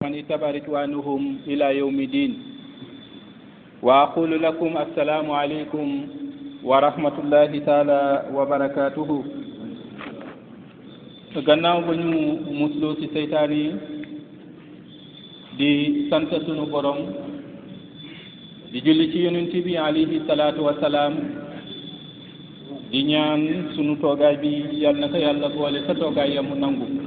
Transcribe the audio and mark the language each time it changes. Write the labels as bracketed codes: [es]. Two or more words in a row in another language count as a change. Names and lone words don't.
[ar] من اتبع رضوانهم إلى يوم الدين وأقول لكم السلام عليكم ورحمة الله تعالى وبركاته [wo] gannaaw ba ñu musloo ci seytaan yi di sant sunu borom di julli ci yonent bi [ar] عليه الصلاة والسلام [wo] di ñaan sunu toogaay bi yàlla na ko yàlla boole sa toogaay yamu nangu